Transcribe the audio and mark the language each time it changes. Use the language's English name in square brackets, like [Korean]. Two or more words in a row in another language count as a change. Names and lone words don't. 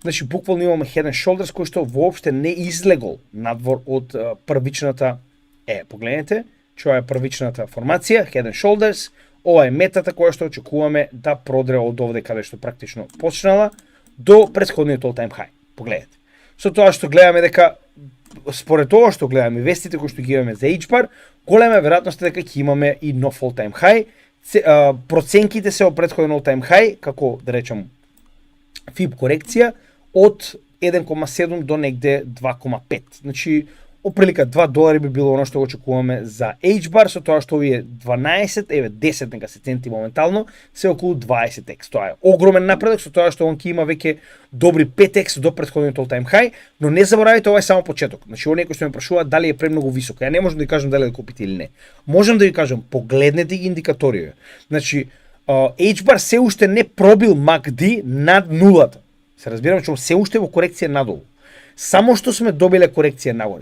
[Macedonian] Значи, буквално имаме [English] Head and Shoulders, [Macedonian] кој што воопште не излегол надвор од првичната, погледнете, што е првичната формација, [English] Head and Shoulders, [Macedonian] ова е метата која што очекуваме да продре од овде каде што практично почнала до претходниот [English] all time high. [Macedonian] Погледнете. Со тоа што гледаме дека според тоа што гледаме вестите кои што ги имаме за HBAR, голема е веројатноста дека ќе имаме и нов [English] all time high. [Macedonian] Проценките се од претходен [English] all time high, [Macedonian] како да речам FIB корекција од 1,7 до негде 2,5. Значи, оприлика $2 би било оно што го очекуваме за HBAR, со тоа што овие 12, 10 нека се центи моментално, се околу 20x. Тоа е огромен напредок, со тоа што он ќе има веќе добри 5x до претходниот [English] all time high, [Macedonian] но не заборавајте, ова е само почеток. Значи, оние кои што ме прашуваат дали е премногу високо, ја не можам да ви кажам дали да купите или не. Можам да ви кажам, погледнете ги индикаторија. Значи, HBAR се уште не пробил MACD над нулата. Се разбирам, че се уште во корекција надолу. Само што сме добиле корекција нагоре.